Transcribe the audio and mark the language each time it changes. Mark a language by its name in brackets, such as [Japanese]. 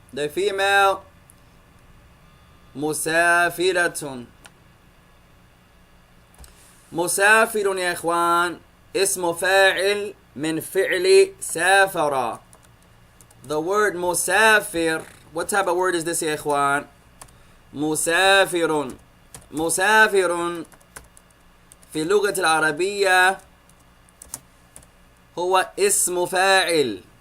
[English] The female مسافرة. [Arabic] مسافر يا إخوان اسم فاعل من فعل سافر. [English] The word مسافر. What type of word is this [Arabic] يا إخوان? مسافر. مسافر في اللغة العربية هو اسم فاعل.